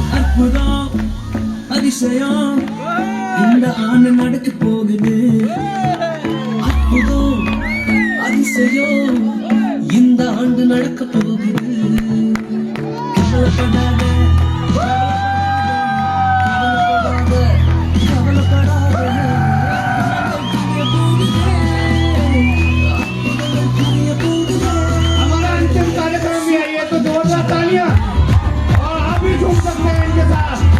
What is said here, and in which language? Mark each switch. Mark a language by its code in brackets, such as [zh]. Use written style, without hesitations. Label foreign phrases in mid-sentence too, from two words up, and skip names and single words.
[ta] அற்புதம் அதிசயம் இந்த ஆண்டு நடக்க போகுது. அற்புதம் அதிசயம் இந்த ஆண்டு நடக்க போகுது. கவலைப்படாத, கவலைப்படாத, [hi] हमारा अंतिम कार्यक्रम भी है ये, तो जोरदार तालियां और आप भी झूम सकते हैं इनके साथ।